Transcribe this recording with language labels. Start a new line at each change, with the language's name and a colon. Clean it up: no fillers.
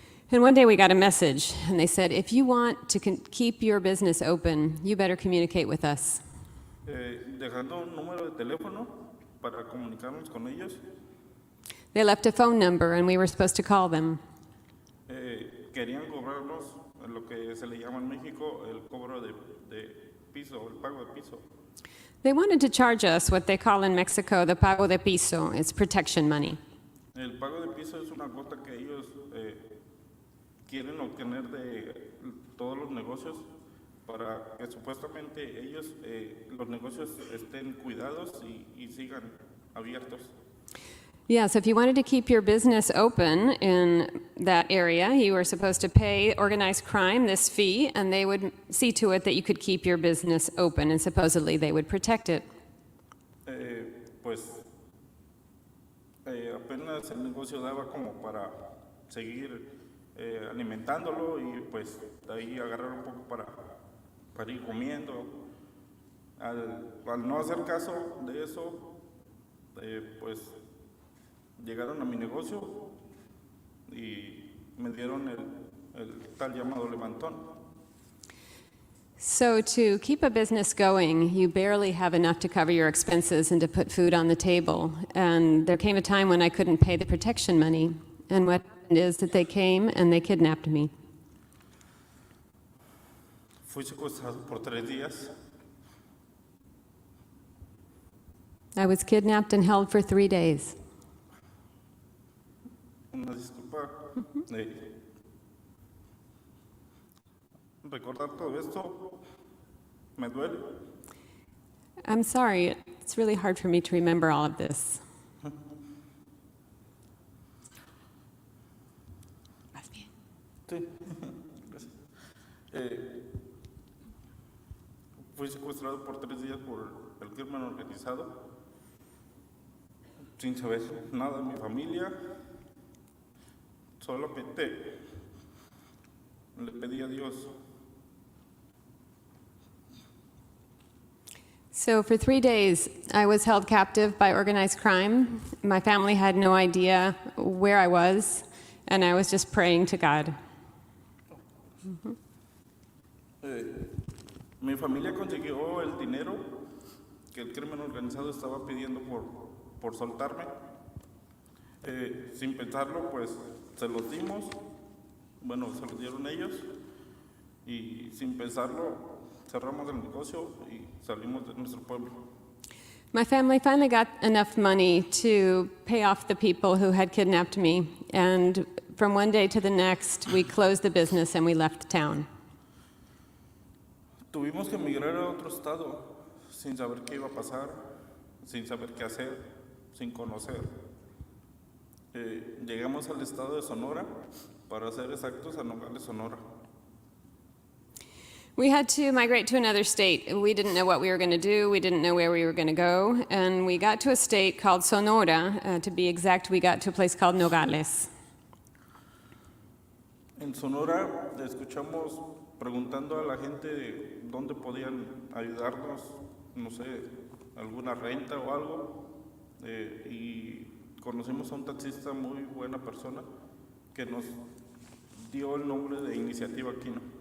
English: And one day we got a message, and they said, if you want to keep your business open, you better communicate with us.
Spanish: Dejando un número de teléfono para comunicarnos con ellos.
English: They left a phone number, and we were supposed to call them.
Spanish: Querían cobrarnos lo que se le llama en México el cobro de piso, el pago de piso.
English: They wanted to charge us what they call in Mexico the pago de piso. It's protection money.
Spanish: El pago de piso es una cuota que ellos quieren obtener de todos los negocios para que supuestamente ellos, los negocios estén cuidados y sigan abiertos.
English: Yeah, so if you wanted to keep your business open in that area, you were supposed to pay organized crime this fee, and they would see to it that you could keep your business open, and supposedly they would protect it.
Spanish: Pues apenas el negocio daba como para seguir alimentándolo y pues de ahí agarrar un poco para ir comiendo. Al no hacer caso de eso, pues llegaron a mi negocio y me dieron el tal llamado levantón.
English: So to keep a business going, you barely have enough to cover your expenses and to put food on the table. And there came a time when I couldn't pay the protection money. And what happened is that they came and they kidnapped me.
Spanish: Fui secuestrado por 3 días.
English: I was kidnapped and held for 3 days.
Spanish: Una disculpa. Recordar todo esto me duele.
English: I'm sorry, it's really hard for me to remember all of this.
Spanish: Sí. Gracias. Fui secuestrado por 3 días por el crimen organizado, sin saber nada de mi familia. Solamente le pedí a Dios.
English: So for 3 days, I was held captive by organized crime. My family had no idea where I was, and I was just praying to God.
Spanish: Mi familia consiguió el dinero que el crimen organizado estaba pidiendo por soltarme. Sin pensarlo, pues se los dimos. Bueno, se los dieron ellos. Y sin pensarlo, cerramos el negocio y salimos de nuestro pueblo.
English: My family finally got enough money to pay off the people who had kidnapped me, and from one day to the next, we closed the business and we left town.
Spanish: Tuvimos que emigrar a otro estado sin saber qué iba a pasar, sin saber qué hacer, sin conocer. Llegamos al estado de Sonora, para ser exactos, a Nogales, Sonora.
English: We had to migrate to another state. We didn't know what we were going to do. We didn't know where we were going to go. And we got to a state called Sonora. To be exact, we got to a place called Nogales.
Spanish: En Sonora escuchamos preguntando a la gente de dónde podían ayudarnos, no sé, alguna renta o algo. Y conocimos a un taxista muy buena persona que nos dio el nombre de Iniciativa Kino.